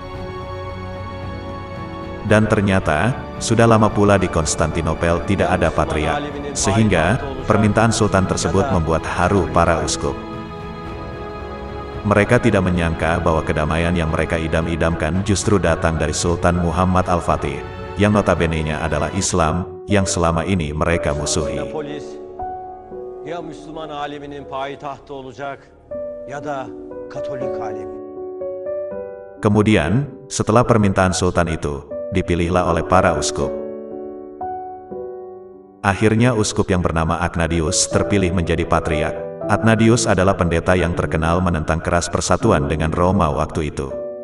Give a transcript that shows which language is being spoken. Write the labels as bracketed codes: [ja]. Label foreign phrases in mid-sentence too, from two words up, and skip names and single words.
[id] Dan ternyata, sudah lama pula di Konstantinopel tidak ada patriark, sehingga permintaan Sultan tersebut membuat haru para uskup. Mereka tidak menyangka bahwa kedamaian yang mereka idam-idamkan justru datang dari Sultan Muhammad Al-Fatih, yang notabene-nya adalah Islam, yang selama ini mereka musuhi. [tr] Polis ya Müslüman aleminin payitahtı olacak ya da Katolik alemi. [id] Kemudian, setelah permintaan Sultan itu, dipilihlah oleh para uskup. Akhirnya uskup yang bernama Agnadius terpilih menjadi patriark. Agnadius adalah pendeta yang terkenal menentang keras persatuan dengan Roma waktu itu.